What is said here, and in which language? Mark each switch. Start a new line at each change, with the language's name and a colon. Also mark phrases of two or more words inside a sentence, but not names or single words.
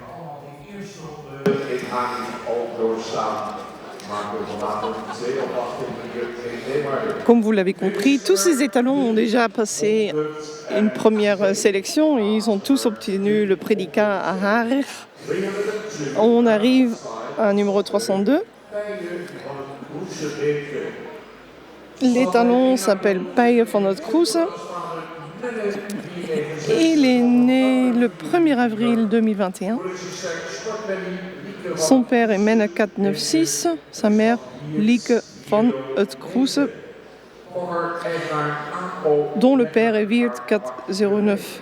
Dutch: Allemaal die eerste ronde in Hagen al doorstaan.
French: Comme vous l'avez compris, tous ces étalons ont déjà passé une première sélection et ils ont tous obtenu le prédicat à Harer. On arrive à numéro 302. L'étalon s'appelle Paye van het Kroes Il est né le 1er avril 2021. Son père est Menne 496, sa mère Lieke van het Kroese, dont le père est Wiert 409.